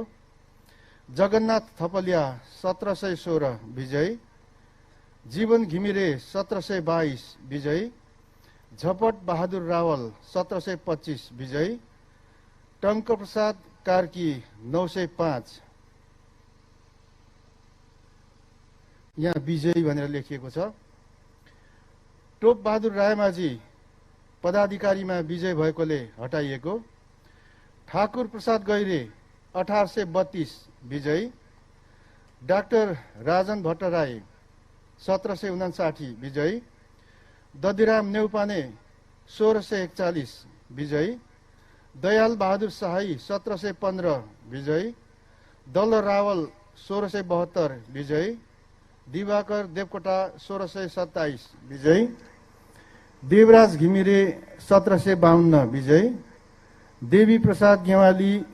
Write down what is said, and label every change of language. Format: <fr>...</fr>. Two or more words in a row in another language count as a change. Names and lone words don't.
<ne>जगन्नाथ थपलिया 1716 विजयी, जीवन घिमिरे 1722 विजयी, झपट बहादुर रावल 1725 विजयी, टङ्क प्रसाद कार्की 905 यहाँ विजयी भनेर लेखिएको छ। टोप बहादुर रायमाझी पदाधिकारीमा विजय भएकोले हटाइएको। ठाकुर प्रसाद गैरे 1832 विजयी, डाक्टर राजन भट्टराई 1759 विजयी, दधिराम नेउपाने 1641 विजयी, दयाल बहादुर शाही 1715 विजयी, दल रावल 1672 विजयी, दिवाकर देवकोटा 1627 विजयी, देवराज घिमिरे 1752 विजयी, देवी प्रसाद गेवाली</ne>